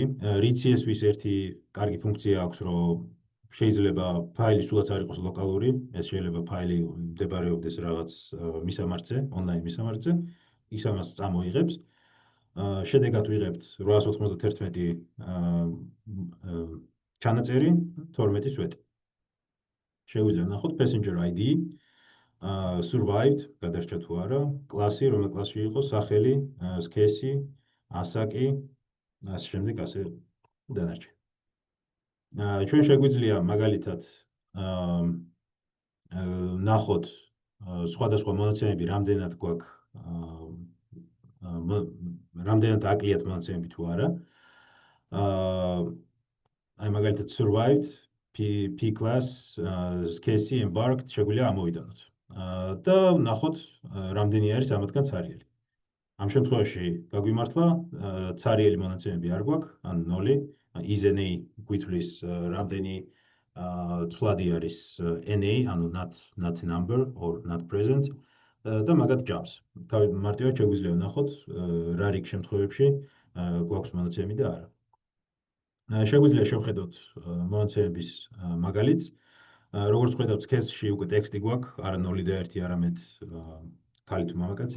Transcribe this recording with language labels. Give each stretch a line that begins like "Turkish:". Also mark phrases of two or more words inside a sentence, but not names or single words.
English: read CSV-ს
Georgian: ერთი კარგი ფუნქცია აქვს, რომ შეიძლება ფაილი სულაც არ იყოს ლოკალური, ეს შეიძლება ფაილი მდებარეობდეს რაღაც მისამართზე, ონლაინ მისამართზე, ის ამას წამოიღებს. შედეგად ვიღებთ 891 ჩანაწერი, 12 სვეტი. შეგვიძლია ნახოთ
English: passenger ID, survived,
Georgian: გადარჩა თუ არა, კლასი, რომელ კლასში იყო, სახელი, სქესი, ასაკი, ასე შემდეგ, ასე დანარჩენი. ჩვენ შეგვიძლია მაგალითად ნახოთ სხვადასხვა მონაცემები, რამდენად გვაქვს რამდენად აკლიათ მონაცემები თუ არა. აი მაგალითად
English: survived, P class, SCSI, embarked
Georgian: შეგვიძლია ამოვიტანოთ. და ნახოთ რამდენი არის ამათგან ცარიელი. ამ შემთხვევაში გაგვიმართლა ცარიელი მონაცემები არ გვაქვს, ან 0, is-NA გვითვლის რამდენი ცვლადი არის NA, ანუ
English: not number or not present
Georgian: და მაგათ ჯამს. მარტივად შეგვიძლია ვნახოთ რა რიგ შემთხვევებში გვაქვს მონაცემები და არა. შეგვიძლია შევხედოთ მონაცემების მაგალითს. როგორც ხედავთ, SCSI-ში უკვე ტექსტი გვაქვს, არა 0 და 1, არამედ ქალი თუ მამაკაცი.